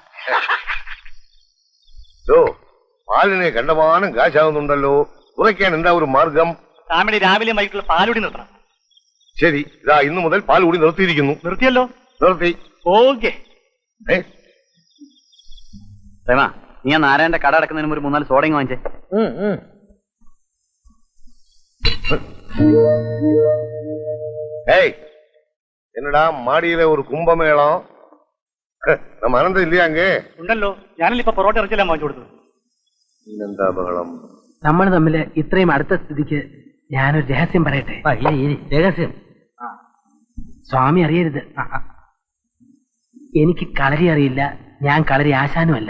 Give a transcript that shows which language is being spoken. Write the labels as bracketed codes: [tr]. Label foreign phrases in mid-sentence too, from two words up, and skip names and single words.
[ml] പാലിന് കണ്ടമാനം കാശാവുന്നുണ്ടല്ലോ, കുറയ്ക്കാൻ എന്താ ഒരു മാർഗം? സ്വാമിയുടെ രാവിലെ വൈകിട്ടുള്ള പാലുടി നിർത്തണം. ശരി, ഇതാ ഇന്നു മുതൽ പാൽ കൂടി നിർത്തിയിരിക്കുന്നു. നിർത്തിയല്ലോ? നിർത്തി. ഓക്കെ. പ്രേമ, നീ ആ നാരായണന്റെ കട അടക്കുന്നതിന് ഒരു 3-4 സോഡയും വാങ്ങിച്ചേ. [ta] என்னடா மாடியில ஒரு கும்பமேளம், நம்ம அனந்தம் இல்லையா அங்கே? [ml] ഉണ്ടല്ലോ, ഞാനല്ലേ ഇപ്പൊ പൊറോട്ട ഇറച്ചിയെല്ലാം വാങ്ങിച്ചു കൊടുത്തത്. എന്താ ബഹളം? നമ്മൾ തമ്മിൽ ഇത്രയും അടുത്ത സ്ഥിതിക്ക് ഞാനൊരു രഹസ്യം പറയട്ടെ. രഹസ്യം സ്വാമി അറിയരുത്. എനിക്ക് കളരി അറിയില്ല, ഞാൻ കളരി ആശാനുമല്ല.